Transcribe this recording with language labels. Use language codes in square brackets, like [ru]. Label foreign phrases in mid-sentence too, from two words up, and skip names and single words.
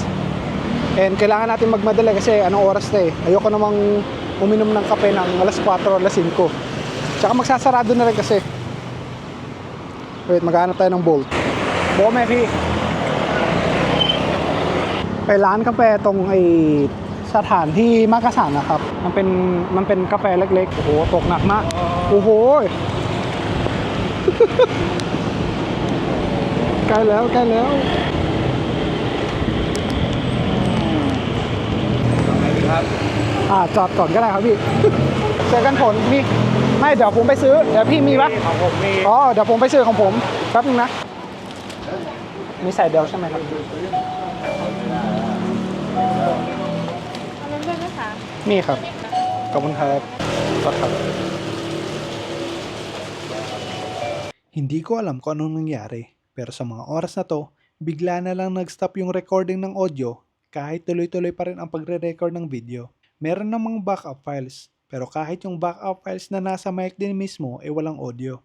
[tl] And kailangan natin magmadali kasi anong oras na eh. Ayoko namang uminom ng kape ng alas 4 o alas 5. Tsaka magsasarado na rin kasi. Wait, maghanap tayo ng Bolt. Buko Mary. Kailangan kape itong ay [th] สถานที่มักกะสันนะครับมันเป็นกาแฟเล็กๆโอ้โหตกหนักมากโอ้โห ใกล้แล้วจอดก่อนก็ได้ครับพี่ เจอกันผลมีไม่เดี๋ยวผมไปซื้อเดี๋ยวพี่มีปะ ของผมมี อ๋อเดี๋ยวผมไปซื้อของผมแป๊บนึงนะมีใส่เดียวใช่ไหมครับ อันนั้นด้วยนะคะ มีครับขอบคุณครับครับ [tl] Hindi ko alam kung anong nangyari, pero sa mga oras na to, bigla na lang nag-stop yung recording ng audio kahit tuloy-tuloy pa rin ang pagre-record ng video. Meron namang backup files, pero kahit yung backup files na nasa mic din mismo ay walang audio.